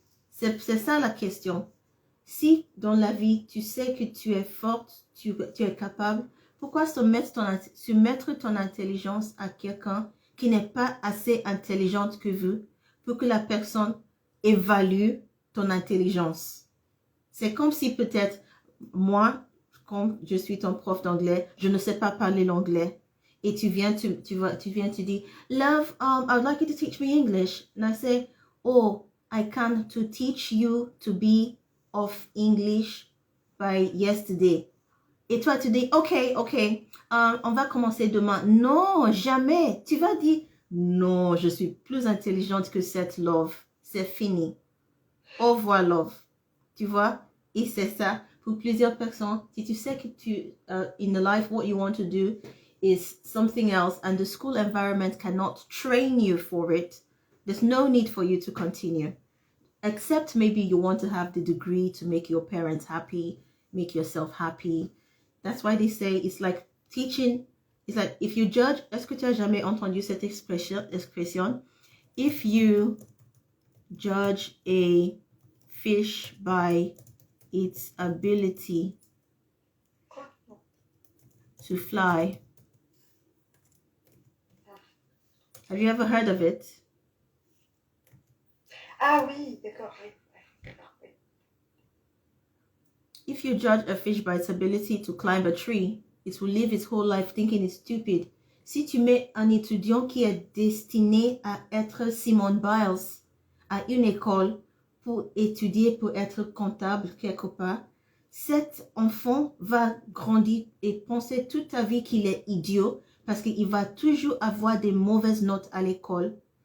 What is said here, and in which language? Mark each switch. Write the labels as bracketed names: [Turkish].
[French] C'est ça la question. Si dans la vie, tu sais que tu es forte, tu es capable, pourquoi soumettre ton intelligence à quelqu'un qui n'est pas assez intelligente que vous pour que la personne évalue ton intelligence? C'est comme si peut-être moi, comme je suis ton prof d'anglais, je ne sais pas parler l'anglais. Et tu viens, tu dis, [English] Love, I'd like you to teach me English. And I say, oh, I can to teach you to be of English by yesterday. [French] Et toi, tu dis, ok, on va commencer demain. Non, jamais. Tu vas dire, non, je suis plus intelligente que cette Love. C'est fini. Au revoir, Love. Tu vois? Et c'est ça. Pour plusieurs personnes, si tu sais que [English] in life, what you want to do is something else and the school environment cannot train you for it, there's no need for you to continue. Except maybe you want to have the degree to make your parents happy, make yourself happy. That's why they say it's like teaching. It's like if you judge, [French] est-ce que tu as jamais entendu cette expression? [English] If you judge a fish by its ability to fly. Have you ever heard of it? [French] Ah oui, d'accord, oui. [English] If you judge a fish by its ability to climb a tree, it will live its whole life thinking it's stupid. [French] Si tu mets un étudiant qui est destiné à être Simone Biles à une école pour étudier, pour être comptable quelque part, cet enfant va grandir et penser toute sa vie qu'il est idiot parce qu'il va toujours avoir des mauvaises notes à l'école.